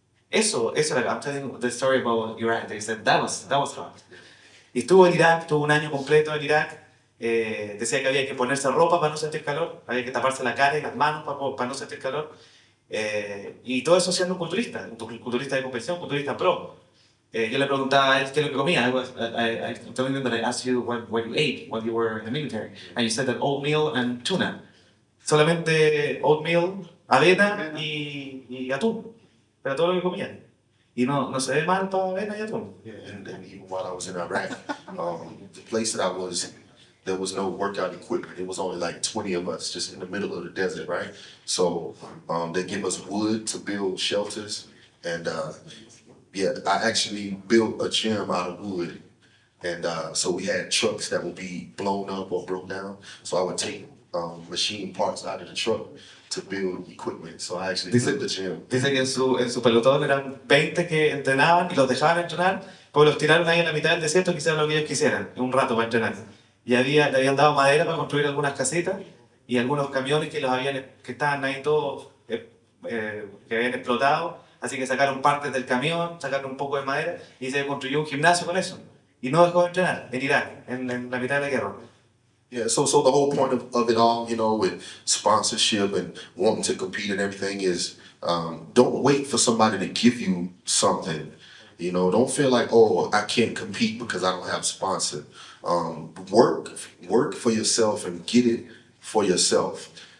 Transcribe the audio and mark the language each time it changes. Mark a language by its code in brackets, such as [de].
[es] Eso era, [en] I'm telling the story about Iraq. They said that was hot. [es] Y estuvo en Irak, estuvo un año completo en Irak. Decía que había que ponerse ropa para no sentir calor, había que taparse la cara y las manos para no sentir calor. Y todo eso siendo un culturista de competición, un culturista pro. Yo le preguntaba a él qué es lo que comía. [en] I told him that I asked you what you ate while you were in the military. And you said that oatmeal and tuna. [es] Solamente oatmeal, avena y atún. Era todo lo que comía. Y no se ve mal para avena y atún. [en] Yeah, and even while I was in Iraq, the place that I was, there was no workout equipment. It was only like 20 of us just in the middle of the desert, right? So they give us wood to build shelters. And yeah, I actually built a gym out of wood. And so we had trucks that would be blown up or broke down. So I would take machine parts out of the truck to build equipment. So I actually built the gym. [es] Dice que en su pelotón eran 20 que entrenaban y los dejaban entrenar, porque los tiraron ahí en la mitad del desierto que hicieran lo que ellos quisieran, un rato para entrenar. Y le habían dado madera para construir algunas casitas y algunos camiones que estaban ahí todos, que habían explotado. Así que sacaron partes del camión, sacaron un poco de madera y se construyó un gimnasio con eso. Y no dejó de entrenar en Irak, en la mitad de la guerra. [en] Yeah, so the whole point of it all, you know, with sponsorship and wanting to compete and everything is don't wait for somebody to give you something. You know, don't feel like, oh, I can't compete because I don't have a sponsor. Work for yourself and get it for yourself.